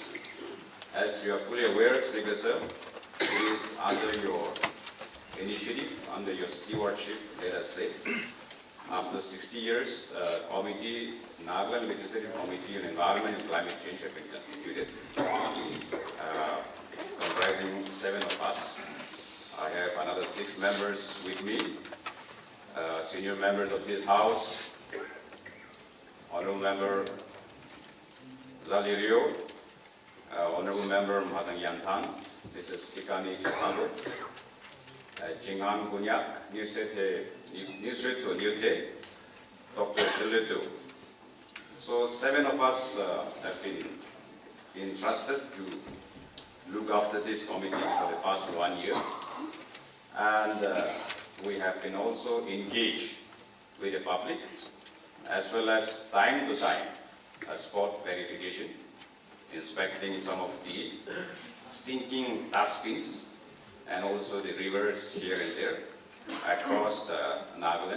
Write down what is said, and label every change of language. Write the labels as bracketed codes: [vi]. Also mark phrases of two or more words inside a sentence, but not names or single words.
[en] As you are fully aware, Speaker Sir, it is under your initiative, under your stewardship, let us say, after 60 years, Nagaland Legislative Committee on Environment and Climate Change have been constituted, comprising 7 of us. I have another 6 members with me, senior members of this House, Honourable Member Zalirio, Honourable Member Mahatang Yantan, Mrs. Sikani Chakalo, Jingan Gunyak, Newsreto Newte, Dr. Chiletu. So 7 of us have been entrusted to look after this committee for the past 1 year. And we have been also engaged with the public as well as time to time spot verification, inspecting some of the stinking dustbins and also the rivers here and there across Nagaland.